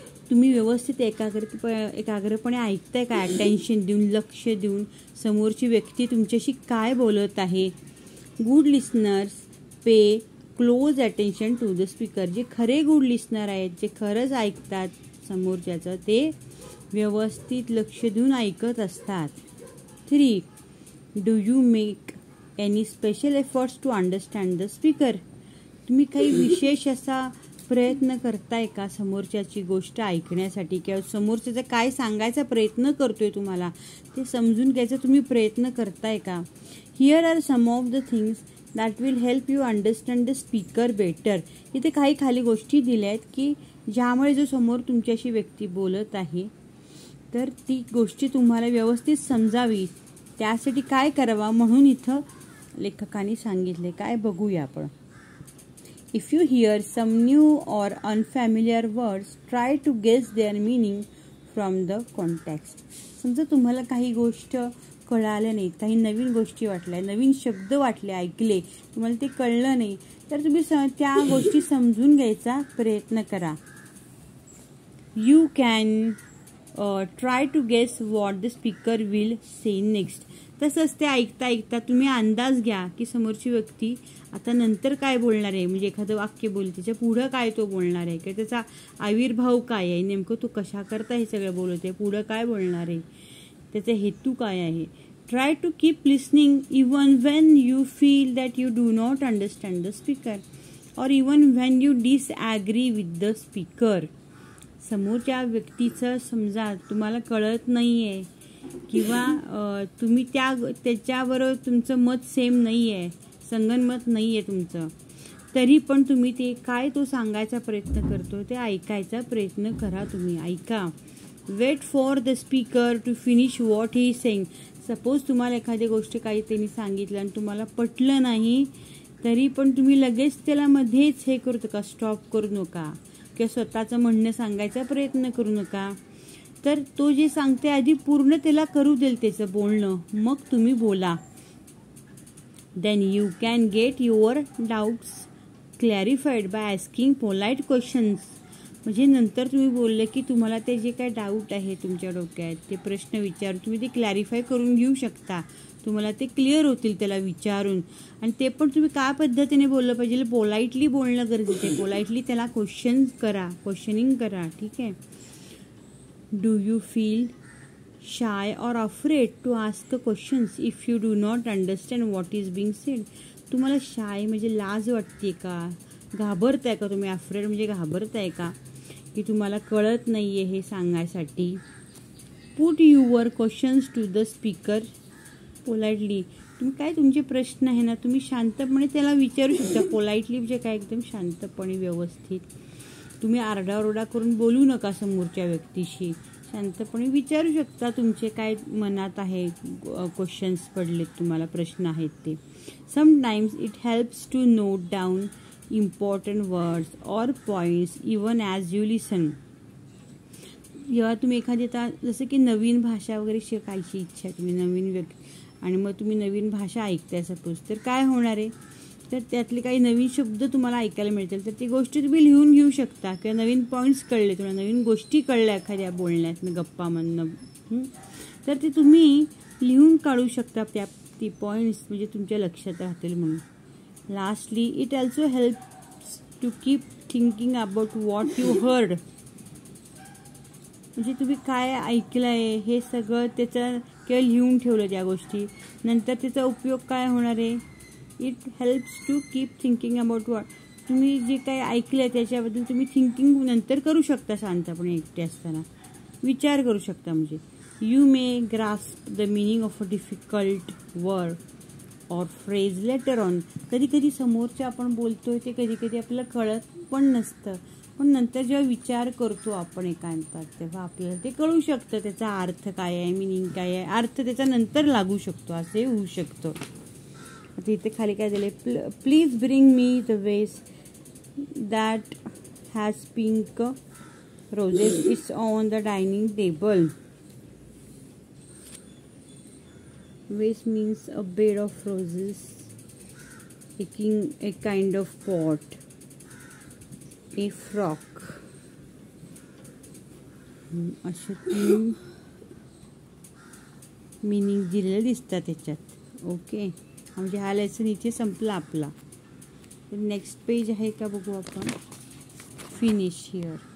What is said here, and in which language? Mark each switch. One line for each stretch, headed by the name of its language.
Marathi: तुम्ही व्यवस्थित एकाग्रपणे ऐकताय का, अटेन्शन देऊन, लक्ष देऊन समोरची व्यक्ती तुमच्याशी काय बोलत आहे.
English: Good listeners pay close attention to the speaker.
Marathi: जे खरे गुड लिस्नर आहेत, जे खरंच ऐकतात समोरच्याचं, ते व्यवस्थित लक्ष देऊन ऐकत असतात. 3.
English: Do you make any special efforts to understand the speaker.
Marathi: तुम्ही काही विशेष असा प्रयत्न करताय का समोरच्याची गोष्ट ऐकण्यासाठी, किंवा समोरच्याचा काय सांगायचा प्रयत्न करतोय तुम्हाला ते समजून घ्यायचा तुम्ही प्रयत्न करताय का.
English: Here are some of the things that will help you understand the speaker better.
Marathi: इथे काही खाली गोष्टी दिल्या आहेत की ज्यामुळे जो समोर तुमच्याशी व्यक्ती बोलत आहे तर ती गोष्टी तुम्हाला व्यवस्थित समजावी, त्यासाठी काय करावा म्हणून इथं लेखकाने सांगितले. काय बघूया आपण.
English: If you hear some new or unfamiliar words, try to guess their meaning from the context.
Marathi: समजा तुम्हाला काही गोष्ट कळालं नाही, काही नवीन गोष्टी वाटल्या, नवीन शब्द वाटले, ऐकले, तुम्हाला ते कळलं नाही, तर तुम्ही त्या गोष्टी समजून घ्यायचा प्रयत्न करा.
English: You can try to guess what the speaker will say next.
Marathi: तसंच ते ऐकता तुम्ही अंदाज घ्या की समोरची व्यक्ती आता नंतर काय बोलणार आहे. म्हणजे एखादं वाक्य बोल, त्याच्या पुढं काय तो बोलणार आहे, किंवा त्याचा आविर्भाव काय आहे, नेमकं तो कशा करता हे सगळं बोलत आहे, पुढं काय बोलणार आहे, त्याचा हेतू काय आहे.
English: Try to keep listening even when you feel that you do not understand the speaker or even when you disagree with the speaker.
Marathi: समोरच्या व्यक्तीचं समजा तुम्हाला कळत नाही आहे किंवा तुम्ही त्याच्याबरोबर तुमचं मत सेम नाही आहे, संगनमत नाही आहे तुमचं, तरी पण तुम्ही ते काय तो सांगायचा प्रयत्न करतो ते ऐकायचा प्रयत्न करा. तुम्ही ऐका.
English: Wait for the speaker to finish what he is saying.
Marathi: Suppose तुम्हाला एखादी गोष्ट काही त्यांनी सांगितलं आणि तुम्हाला पटलं नाही, तरी पण तुम्ही लगेच त्याला मध्येच हे करू नका, स्टॉप करू नका किंवा स्वतःचं म्हणणं सांगायचा प्रयत्न करू नका. तर तो जे सांगते आधी पूर्ण त्याला करू देईल त्याचं बोलणं, मग तुम्ही बोला.
English: Then you can get your doubts clarified by asking polite questions.
Marathi: म्हणजे नंतर तुम्ही बोलले की तुम्हाला ते जे काय डाऊट आहे तुमच्या डोक्यात, ते प्रश्न विचारून तुम्ही ते क्लॅरिफाय करून घेऊ शकता. तुम्हाला ते क्लिअर होतील त्याला विचारून. आणि ते पण तुम्ही काय पद्धतीने बोललं पाहिजे, पोलाइटली बोलणं गरजेचं आहे. पोलाइटली त्याला क्वेश्चनिंग करा. ठीक आहे.
English: Do you feel shy or afraid to ask the questions if you do not understand what is being said.
Marathi: तुम्हाला शाय म्हणजे लाज वाटते का, घाबरताय का तुम्ही. अफ्रेड म्हणजे घाबरताय का, की तुम्हाला कळत नाहीये हे सांगायसाठी.
English: Put your questions to the speaker politely.
Marathi: तुम्ही काय तुमचे प्रश्न आहे ना तुम्ही शांतपणे त्याला विचारू शकता. पोलाइटली म्हणजे काय एकदम शांतपणे व्यवस्थित. तुम्ही आरडाओरडा करून बोलू नका समोरच्या व्यक्तीशी. शांतपणे विचारू शकता तुमचे काय मनात आहे क्वेश्चन्स पडलेत तुम्हाला प्रश्न आहेत ते.
English: Sometimes it helps to note down important words or points even as you listen.
Marathi: जेव्हा तुम्ही एखादी आता जसं की नवीन भाषा वगैरे शिकायची इच्छा तुम्ही नवीन व्यक्ती आणि मग तुम्ही नवीन भाषा ऐकताय सपोज तर काय होणार आहे तर त्यातले काही नवीन शब्द तुम्हाला ऐकायला मिळतील तर ती गोष्ट तुम्ही लिहून घेऊ शकता किंवा नवीन पॉईंट्स कळले तुम्हाला नवीन गोष्टी कळल्या एखाद्या बोलण्यातनं गप्पामधनं तर ते तुम्ही लिहून काढू शकता ती पॉईंट्स म्हणजे तुमच्या लक्षात राहतील म्हणून.
English: Lastly it also helps to keep thinking about what you heard.
Marathi: म्हणजे तुम्ही काय ऐकलं आहे हे सगळं त्याचं किंवा लिहून ठेवलं त्या गोष्टी नंतर त्याचा उपयोग काय होणार आहे.
English: It helps to keep thinking about what.
Marathi: तुम्ही जे काही ऐकलं आहे त्याच्याबद्दल तुम्ही थिंकिंग नंतर करू शकता शांतपणे एकटे असताना विचार करू शकता.
English: म्हणजे you may grasp the meaning of a difficult word और phrase later on.
Marathi: कधी कधी समोरचे आपण बोलतोय ते कधी कधी आपल्याला कळत पण नसतं पण नंतर जेव्हा विचार करतो आपण एकांतात तेव्हा आपल्याला ते कळू शकतं त्याचा अर्थ काय आहे मिनिंग काय आहे अर्थ त्याचा नंतर लागू शकतो असे होऊ शकतं. आता इथे खाली काय झाले
English: Please bring me the vase that has pink roses it's on the dining table. Vase means a bed of roses, a kind of pot, a frock.
Marathi: असे तीन मिनिंग दिलेले दिसतात त्याच्यात. ओके म्हणजे हा लेसन इथे संपला आपला. नेक्स्ट पेज आहे का बघू आपण.
English: Finish here.